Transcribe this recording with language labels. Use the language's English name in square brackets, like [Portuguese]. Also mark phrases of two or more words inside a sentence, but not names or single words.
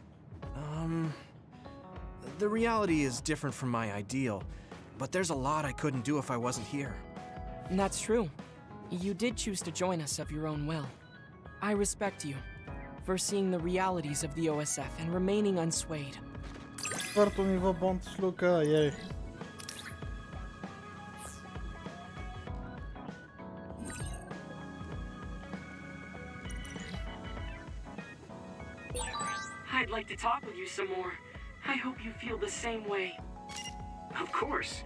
[English] The reality is different from my ideal, but there's a lot I couldn't do if I wasn't here. That's true. You did choose to join us of your own will. I respect you for seeing the realities of the OSF and remaining unswayed. [Bulgarian] Четвърто ниво бонд с Лука, ей. [English] I'd like to talk with you some more. I hope you feel the same way. Of course.